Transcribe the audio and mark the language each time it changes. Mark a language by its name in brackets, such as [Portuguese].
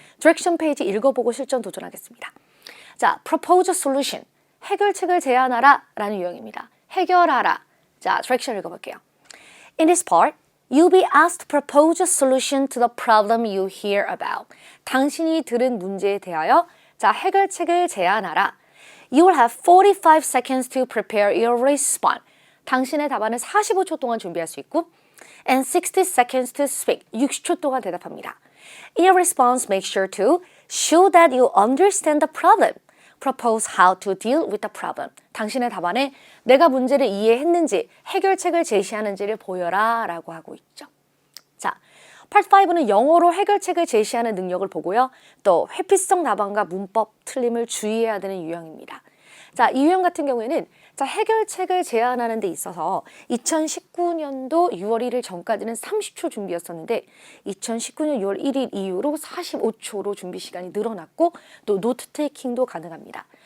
[Korean] 디렉션 페이지 읽어보고 실전 도전하겠습니다. [English] 자, propose a solution. [Korean] 해결책을 제안하라 라는 유형입니다. 해결하라. 자, 디렉션 읽어볼게요. [English] In this part, you'll be asked to propose a solution to the problem you hear about. [Korean] 당신이 들은 문제에 대하여 자, 해결책을 제안하라. [English] You will have 45 seconds to prepare your response. [Korean] 당신의 답안을 45초 동안 준비할 수 있고 [English] and 60 seconds to speak. [Korean] 60초 동안 대답합니다. [English] In your response, make sure to show that you understand the problem. Propose how to deal with the problem. [Korean] 당신의 답안에 내가 문제를 이해했는지 해결책을 제시하는지를 보여라 라고 하고 있죠. 자, Part 5는 영어로 해결책을 제시하는 능력을 보고요. 또 회피성 답안과 문법 틀림을 주의해야 되는 유형입니다. 자, 이 유형 같은 경우에는 자, 해결책을 제안하는 데 있어서 2019년도 6월 1일 전까지는 30초 준비였었는데 2019년 6월 1일 이후로 45초로 준비 시간이 늘어났고 또 노트 테이킹도 가능합니다.